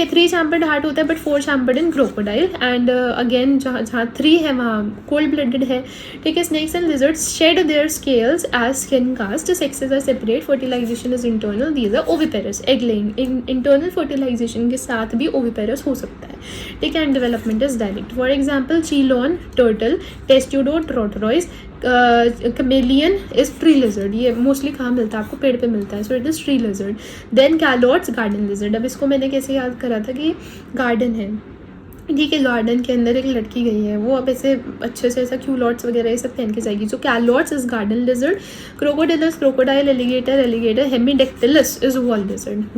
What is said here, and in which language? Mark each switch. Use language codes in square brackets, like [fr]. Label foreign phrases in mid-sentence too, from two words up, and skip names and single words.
[en] 3 chambered heart [hi] होता है, [en] but 4 chambered in crocodile, and again [hi] जहाँ 3 है वहाँ [en] cold blooded [hi] है, ठीक है। [en] snakes and lizards shed their scales as skin cast, sexes are separate, fertilization is internal, these are oviparous, egg laying. internal fertilization [hi] के साथ भी ओविपेरस हो सकता है, ठीक है। [en] and development is direct. for example Chelone turtle, Testudo tortoise, Chameleon is tree lizard. [hi] ये मोस्टली कहाँ मिलता है आपको, पेड़ पे मिलता है, [en] so it is tree lizard. then Calotes garden lizard. [hi] अब इसको मैंने कैसे याद करा था कि गार्डन है, ठीक है, गार्डन के अंदर एक लड़की गई है, वो अब ऐसे अच्छे से ऐसा क्यूलॉट्स वगैरह ये सब पहन के जाएगी। [en] so Calotes is garden lizard, Crocodilus crocodile, alligator, Hemidactylus is wall lizard.